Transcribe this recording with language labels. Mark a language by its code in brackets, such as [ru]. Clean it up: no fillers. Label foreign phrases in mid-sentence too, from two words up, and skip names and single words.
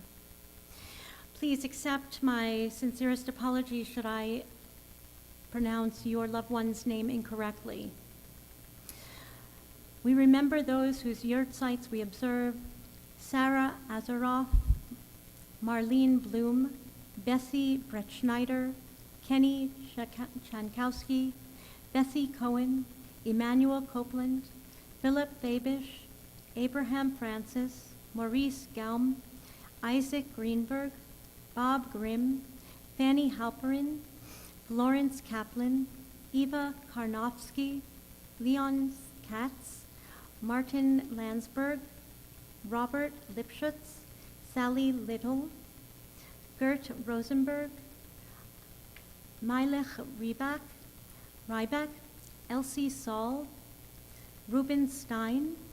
[en] Please accept my sincerest apology should I pronounce your loved one's name incorrectly. We remember those whose yurtsites we observe: Sarah Azaroff, Marlene Bloom, Bessie Brettschneider, Kenny Chankowski, Bessie Cohen, Emmanuel Copeland, Philip Fabish, Abraham Francis, Maurice Gaum, Isaac Greenberg, Bob Grimm, Fanny Halperin, Florence Kaplan, Eva Karnofsky, Leon Katz, Martin Landsberg, Robert Lipschutz, Sally Little, Gert Rosenberg, Meilich Ryback, Elsie Saul, Ruben Stein,